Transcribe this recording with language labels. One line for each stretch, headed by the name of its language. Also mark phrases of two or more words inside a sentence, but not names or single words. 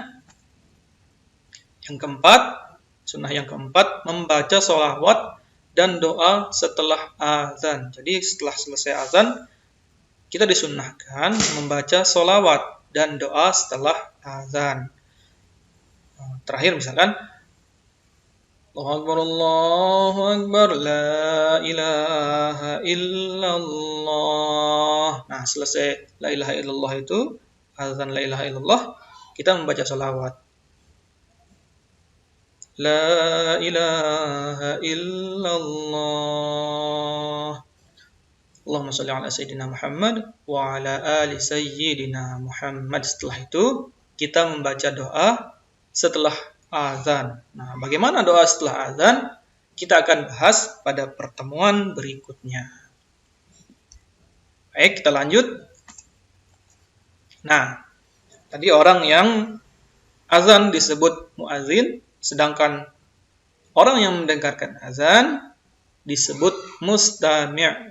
Indonesian: Yang keempat, sunnah yang keempat, membaca sholawat dan doa setelah azan. Jadi setelah selesai azan, kita disunnahkan membaca sholawat dan doa setelah azan. Terakhir misalkan,
Arabic: الله أكبر، لا إله إلا الله.
Indonesian: Nah, selesai
Arabic: لا إله إلا الله
Indonesian: itu, azan
Arabic: لا إله إلا الله,
Indonesian: kita membaca sholawat.
Arabic: لا إله إلا الله. اللهم صل على سيدنا محمد وعلى آل سيدنا محمد wa ala ali sayyidina Muhammad.
Indonesian: Setelah itu, kita membaca doa setelah azan. Nah, bagaimana doa setelah azan? Kita akan bahas pada pertemuan berikutnya. Baik, kita lanjut. Nah, tadi orang yang azan disebut muazin, sedangkan orang yang mendengarkan azan disebut mustami'.